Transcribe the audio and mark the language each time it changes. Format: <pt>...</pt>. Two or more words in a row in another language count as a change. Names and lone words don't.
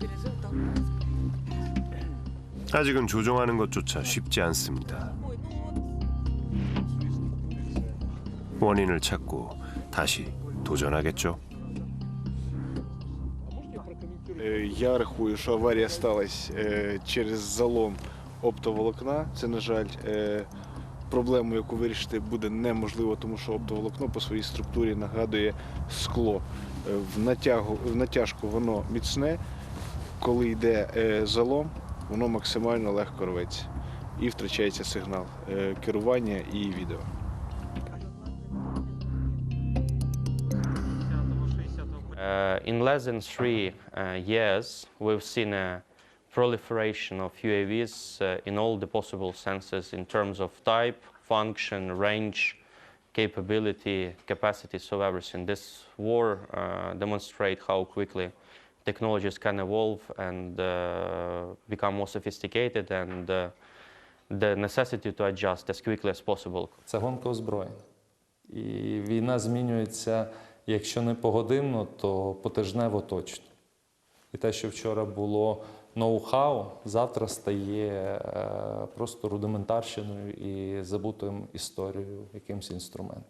<ko>아직은 조종하는 것조차 쉽지 않습니다. 원인을 찾고 다시 도전하겠죠.</ko> <uk>Я рахую, що аварія сталася через залом оптоволокна. Це, на жаль, проблему, яку вирішити буде неможливо, тому що оптоволокно по своїй структурі нагадує скло. В натяжку воно міцне, коли йде залом, воно максимально легко рветься і втрачається сигнал керування і відео.</uk> <en>In less than 3 years, we've seen a proliferation of UAVs in all the possible senses in terms of type, function, range, capability, capacity, so everything. This war demonstrates how quickly technologies can evolve and become more sophisticated, and the necessity to adjust as quickly as possible.</en> <uk>Це гонка озброєнь. І війна змінюється, якщо не погодинно, то потижнево точно. І те, що вчора було ноу-хау, завтра стає просто рудиментарщиною і забутою історією, якимось інструментом.</uk>